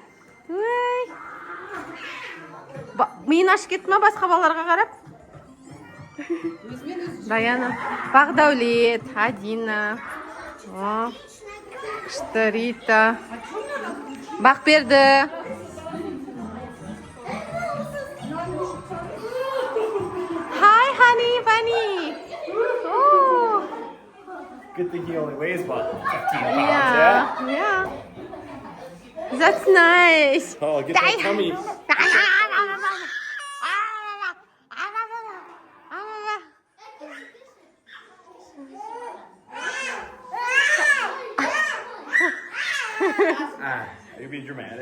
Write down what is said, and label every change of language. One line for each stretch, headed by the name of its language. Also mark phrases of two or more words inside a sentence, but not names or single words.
Kazakh: Миын ашып кетті ма басқа балаларға қарап? Даяна. Бағдаулет, Адина. Күшті Рита. Бақберді.
English: Hi, honey, bunny. Oh. Good thing he only weighs about 15 pounds, Yeah. That's nice. Oh, get that tummy. You're being dramatic.